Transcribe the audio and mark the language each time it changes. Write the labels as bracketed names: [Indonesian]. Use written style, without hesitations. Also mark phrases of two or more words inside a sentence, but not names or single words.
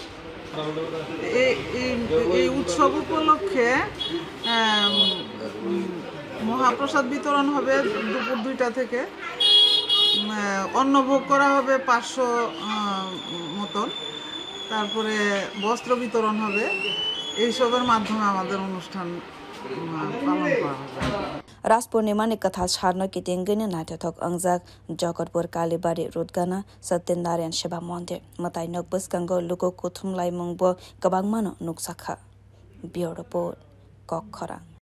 [Bangla] এই উৎসব উপলক্ষে মহাপ্রসাদ বিতরণ হবে দুপুর 2টা থেকে অন্নভোগ করা হবে 500 মতন তারপরে বস্ত্র বিতরণ হবে এইসবের মাধ্যমে আমাদের অনুষ্ঠান পালন করা হবে [Kok Borok] Rash purnima ni katha sarno kitingwi ni naithok ongjak Jagatpur kalibari gana Satyanarayan seba mandir mwtai bwskang loku kwthumlai mungbo kabangmano nukjak [English] Bureau report [Kok Borok] khorok